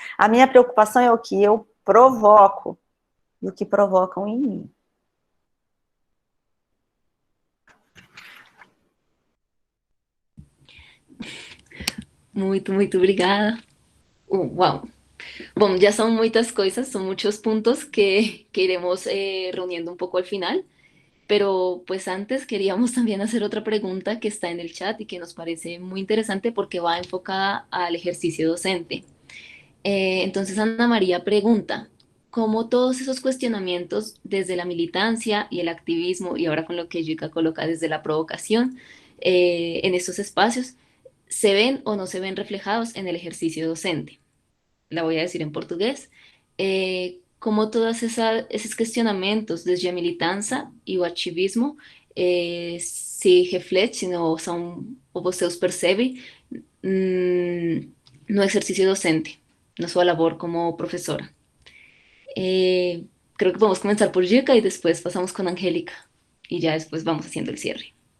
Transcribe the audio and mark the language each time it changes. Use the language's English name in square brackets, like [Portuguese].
[Portuguese] A minha preocupação é o que eu provoco e o que provocam em mim. Muito, muito obrigada. Uau! [Spanish] Bom, ya son muchas cosas, son muchos puntos que iremos reuniendo un poco al final, pero pues antes queríamos también hacer otra pregunta que está en el chat y que nos parece muy interesante porque va enfocada al ejercicio docente. Entonces Ana María pregunta, ¿cómo todos esos cuestionamientos desde la militancia y el activismo y ahora con lo que Yuka coloca desde la provocación en estos espacios se ven o no se ven reflejados en el ejercicio docente? La voy a decir en portugués. [Portuguese] Como [Spanish] todos esos [Portuguese] questionamentos desde a militância e o ativismo se refletem ou você os percebe no exercício docente, na sua labor como professora. [Spanish] Creo que podemos comenzar por Yuka y después pasamos con Angélica y ya después vamos haciendo el cierre.